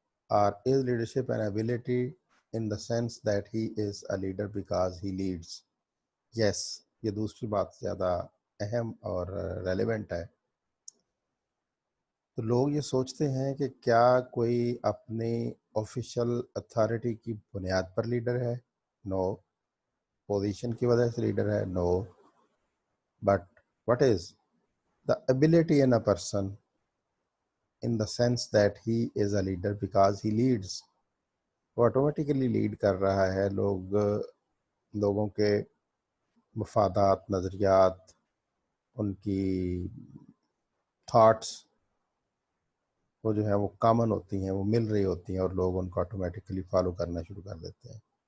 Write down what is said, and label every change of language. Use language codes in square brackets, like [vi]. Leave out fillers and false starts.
[en] Or is leadership an ability in the sense that he is a leader because he leads? [ur] Yes, یہ دوسری بات زیادہ اہم اور ریلیونٹ ہے. تو لوگ یہ سوچتے ہیں کہ کیا کوئی اپنی آفیشیل اتھارٹی کی بنیاد پر لیڈر ہے؟ نو. پوزیشن کی وجہ سے لیڈر ہے؟ نو. [en] But what is the ability in a person in the sense that he is a leader because he leads. [ur] وہ آٹومیٹیکلی لیڈ کر رہا ہے. لوگوں کے مفادات، نظریات، ان کی تھاٹس وہ جو ہے وہ کامن ہوتی ہیں، وہ مل رہی ہوتی ہیں اور لوگ ان کو آٹومیٹیکلی فالو کرنا شروع کر دیتے ہیں.